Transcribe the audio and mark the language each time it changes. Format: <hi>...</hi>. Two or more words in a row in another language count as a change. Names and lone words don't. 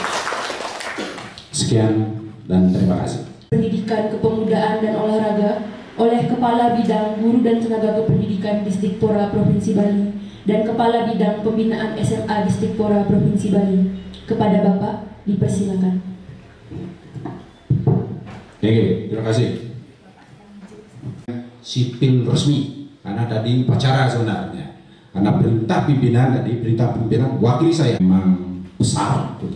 <id>Sekian dan terima kasih. Pendidikan, Kepemudaan dan Olahraga oleh Kepala Bidang Guru dan Tenaga Kependidikan Disdikpora Provinsi Bali dan Kepala Bidang Pembinaan SMA Disdikpora Provinsi Bali. Kepada Bapak, dipersilakan. Oke, terima kasih. Sipil resmi, karena tadi upacara sebenarnya. Karena perintah pimpinan tadi, perintah pimpinan wakili saya memang besar, gitu.</id>